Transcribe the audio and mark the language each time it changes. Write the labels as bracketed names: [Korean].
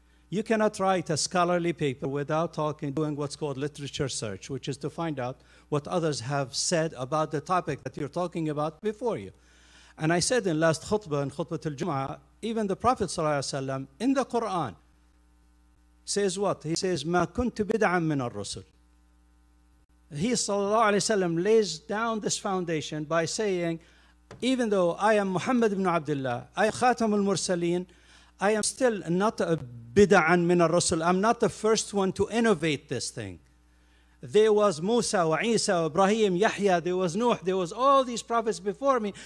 [English] You cannot write a scholarly paper without doing what's called literature search, which is to find out what others have said about the topic that you're talking about before you. And I said in last khutbah, in khutbah al-Jum'ah, even the Prophet ﷺ in the Quran says what? He says, [Arabic] مَا كُنْتُ بِدْعًا مِنَ الرُّسُلِ. [English] He ﷺ lays down this foundation by saying, even though I am Muhammad ibn Abdullah, I am Khatam al-Mursaleen, I am still not a bid'an min al-Rasul. I'm not the first one to innovate this thing. There was Musa, wa Isa, wa Ibrahim, Yahya, there was Nuh, there was all these prophets before me.